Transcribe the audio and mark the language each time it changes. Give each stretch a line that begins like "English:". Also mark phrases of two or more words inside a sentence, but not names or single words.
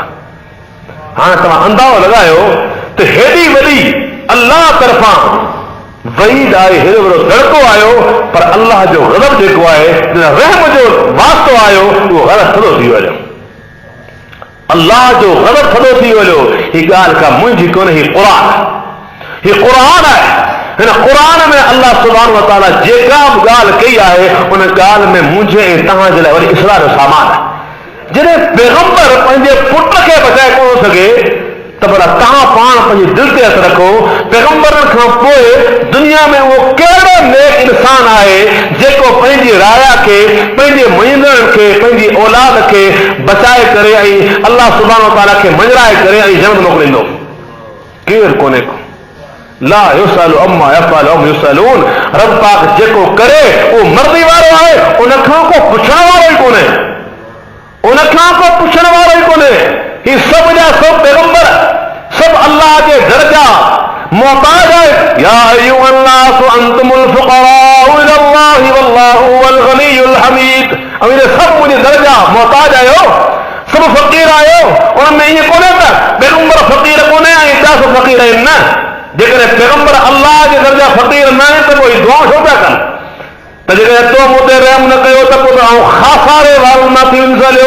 Sindhi: हाणे तव्हां अंदाज़ो लॻायो त हेॾी वॾी अल्लाह तरफ़ां वईद आहे, हेॾो वॾो दड़को आयो, पर अल्लाह जो ग़ज़ब जेको आहे, रहम जो वास्तो आयो, उहो ग़लति थोरो थी वियो। अल्लाह जो ग़ज़ब थोरो थी वियो। ही ॻाल्हि का मुंहिंजी कोन्हे, ही क़ुर आहे। हिन क़ुर में
Arabic: الله سبحانه وتعالى
Sindhi: जेका बि ॻाल्हि कई आहे उन ॻाल्हि में मुंहिंजे ऐं तव्हां जे लाइ वरी इस्लाह जो सामान आहे। जॾहिं पैगंबर पंहिंजे पुट खे बचाए कोन सघे त भला तव्हां पाण पंहिंजे दिलि ते हथु रखो, पैगंबरनि खां पोइ दुनिया में उहो कहिड़ो नेक इंसान आहे जेको पंहिंजी राया खे, पंहिंजे मञंदड़नि खे, पंहिंजी औलाद खे बचाए करे ऐं
Arabic: الله سبحانه وتعالى
Sindhi: खे मञराए करे ऐं जन्नत मोकिलींदो? केरु कोन्हे को।
Arabic: لا يسأل عما يفعل وهم يسألون.
Sindhi: रब पाक जेको करे उहो मर्ज़ी वारो आहे, उनखां को पुछण वारो ई कोन्हे, उनखां को पुछण वारो ई कोन्हे। ही सभु जा सभु पैगंबर, सभु अल्लाह जे दर्जा मोहताज आहे।
Arabic: يا أيها الناس أنتم الفقراء إلى الله والله هو الغني الحميد.
Sindhi: ऐं इहे सभु मुंहिंजे दर्जा मोहताज आहियो, सभु फ़क़ीर आहियो। उनमें ईअं कोन्हे त पैगंबर फ़क़ीर कोन्हे ऐं ॿिया सभु फ़क़ीर आहिनि, न। जेकॾहिं पैगंबर अल्लाह जे दर्जा फ़क़ीर न आहे त पोइ दुआ छो पिया कनि? त जेकॾहिं तो मूं ते रहम न कयो त पोइ आउं ख़ासारे वारनि मां थी वञो।